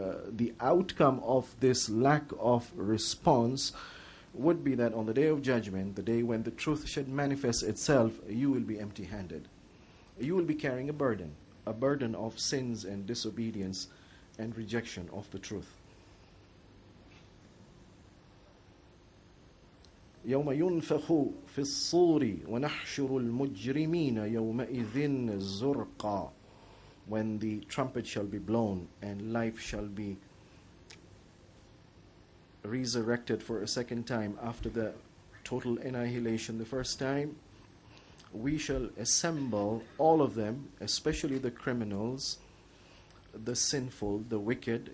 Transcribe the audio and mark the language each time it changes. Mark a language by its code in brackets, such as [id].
[en] The outcome of this lack of response would be that on the day of judgment, the day when the truth should manifest itself, you will be empty-handed. You will be carrying a burden of sins and disobedience and rejection of the truth. [ar] يوم ينفخ في الصور ونحشر المجرمين يومئذ زرقا. [en] When the trumpet shall be blown and life shall be resurrected for a second time after the total annihilation the first time, we shall assemble all of them, especially the criminals, the sinful, the wicked.